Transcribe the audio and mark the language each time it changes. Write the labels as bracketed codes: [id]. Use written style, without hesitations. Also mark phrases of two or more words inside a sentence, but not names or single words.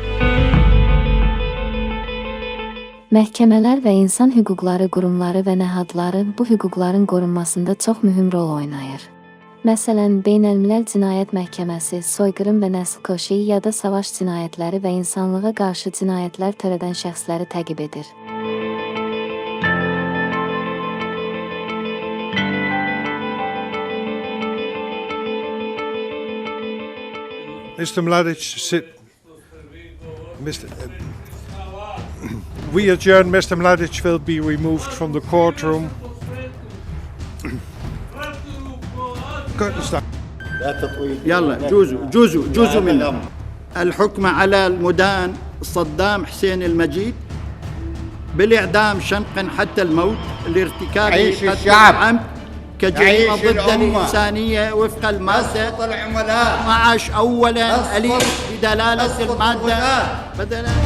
[az] Məhkəmələr və insan hüquqları qurumları və nəhadları bu hüquqların qorunmasında çox mühüm rol oynayır. Məsələn, Beynəlmiləl Cinayət Məhkəməsi soyqırım və nəsil-kuşi ya da savaş cinayətləri və insanlığa qarşı cinayətlər törədən şəxsləri təqib edir. [en] Mr. Mladic, we adjourn. Mr. Mladic will be removed from the courtroom. [ar] يلا جزء منه الحكم على المدان صدام حسين المجيد بالإعدام شنقا حتى الموت لارتكاب قتل عمد كجريمة ضد الإنسانية وفق المادة 12 أولا أليف بدلالة المادة بدلا.